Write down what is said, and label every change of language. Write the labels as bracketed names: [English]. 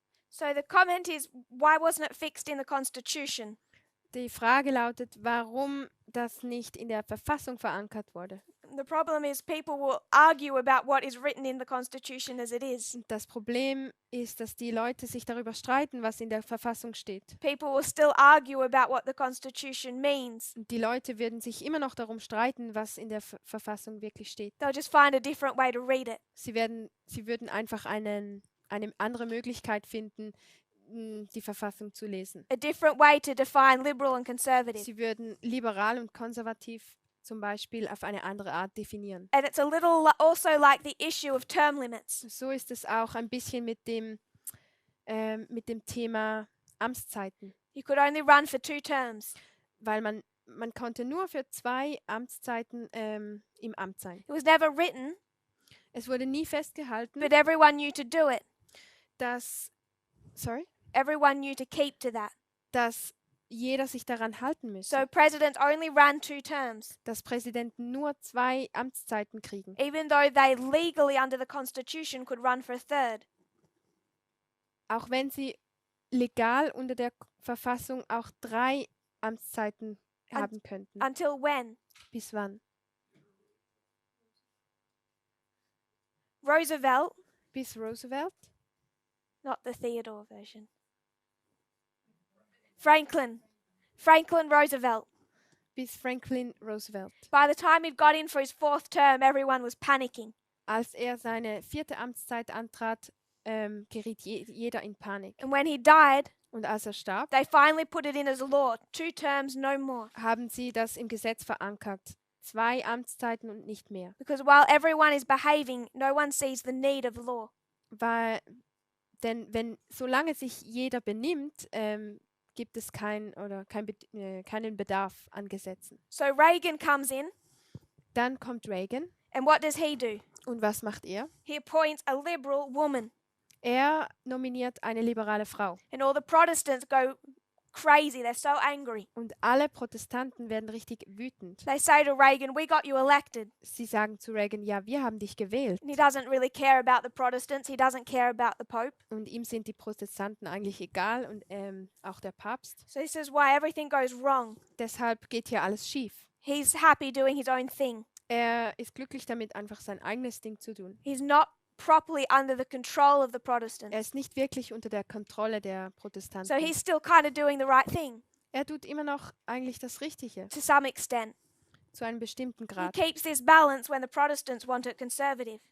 [English] So the comment is, why wasn't it fixed in the Constitution? [German] Die Frage lautet, warum das nicht in der Verfassung verankert wurde. [English] The problem is people will argue about what is written in the Constitution as it is. [German] Und das Problem ist, dass die Leute sich darüber streiten, was in der Verfassung steht. [English] People will still argue about what the Constitution means. [German] Und die Leute würden sich immer noch darum streiten, was in der Verfassung wirklich steht. [English] They'll just find a different way to read it. [German] Sie würden einfach eine andere Möglichkeit finden, die Verfassung zu lesen. [English] A different way to define liberal and conservative. [German] Sie würden liberal und konservativ zum Beispiel auf eine andere Art definieren. [English] And it's a little also like the issue of term limits. [German] So ist es auch ein bisschen mit dem Thema Amtszeiten, [English] You could only run for 2 terms. [German] weil man konnte nur für 2 Amtszeiten im Amt sein. [English] It was never written, [German] Es wurde nie festgehalten, [English] but everyone knew to do it. [German] dass [English] Everyone knew to keep to that. [German] jeder sich daran halten müsse, [English] So presidents only ran 2 terms, [German] dass Präsidenten nur 2 Amtszeiten kriegen, [English] even though they legally under the Constitution could run for a 3rd. [German] auch wenn sie legal unter der Verfassung auch 3 Amtszeiten haben könnten. [English] Until when? [German] Bis wann? [English] Roosevelt, [German] Bis Roosevelt? [English] not the Theodore version. Franklin Roosevelt. [German] Bis Franklin Roosevelt. [English] By the time he'd got in for his 4th term, everyone was panicking. [German] Als er seine 4. Amtszeit antrat, geriet jeder in Panik. [English] And when he died, [German] Und als er starb, [English] they finally put it in as a law. 2 terms, no more. [German] haben sie das im Gesetz verankert. 2 Amtszeiten und nicht mehr. [English] Because while everyone is behaving, no one sees the need of law. [German] Denn solange sich jeder benimmt, gibt es keinen Bedarf an Gesetzen. [English] So Reagan comes in, [German] Dann kommt Reagan. [English] and what does he do? [German] Und was macht er? [English] He appoints a liberal woman. [German] Er nominiert eine liberale Frau. [English] And all the Protestants go crazy. They're so angry. [German] Und alle Protestanten werden richtig wütend. [English] They say to Reagan, we got you elected. [German] Sie sagen zu Reagan, ja, wir haben dich gewählt. [English] And he doesn't really care about the Protestants. He doesn't care about the Pope. [German] Und ihm sind die Protestanten eigentlich egal und auch der Papst. [English] So this is why everything goes wrong. [German] Deshalb geht hier alles schief. [English] He's happy doing his own thing. [German] Er ist glücklich damit, einfach sein eigenes Ding zu tun. [English] He's not properly under the control of the [German] Er [English] Protestants. [German] ist nicht wirklich unter der Kontrolle der Protestanten. [English] So he's still kind of doing the right thing [German] Er tut immer noch eigentlich das Richtige, [English] to some extent. [German] zu einem bestimmten [English] He [German] Grad. [English] keeps this balance when the Protestants want it conservative.